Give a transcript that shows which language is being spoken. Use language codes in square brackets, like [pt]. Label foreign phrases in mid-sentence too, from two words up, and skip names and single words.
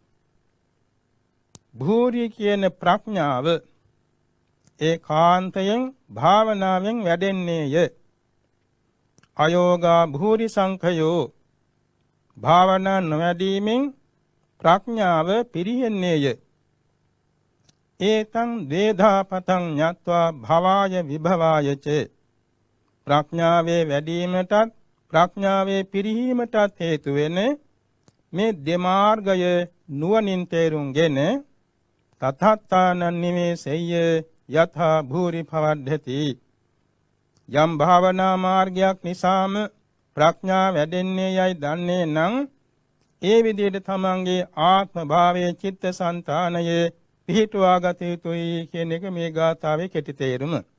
[si] භූරි කියන ප්‍රඥාව ඒකාන්තයෙන් භාවනාවෙන් වැඩෙන්නේය. [pi] අයෝගා භූරි සංඛයෝ [si] භාවනා නොවැඩීමෙන් ප්‍රඥාව පිරිහෙන්නේය. [pi] ඒතං වේදාපතං ඤත්වා භවාය විභවායච. [si] ප්‍රඥාවේ වැඩිවීමටත් ප්‍රඥාවේ පිරිහීමටත් හේතු වෙන මේ දෙමාර්ගය නුවණින් තේරුම්ගෙන [pi] තථාත්තානං නිවේසෙය්‍ය යථා භූරි පවද්ධති. [si] යම් භාවනා මාර්ගයක් නිසාම ප්‍රඥා වැඩෙන්නේ යයි දන්නේ නම් ඒ විදිහට තමන්ගේ ආත්ම භාවයේ චිත්ත සංතානයේ පිහිටුවා ගත යුතුයි කියන එක මේ ගාථාවේ කෙටි තේරුම.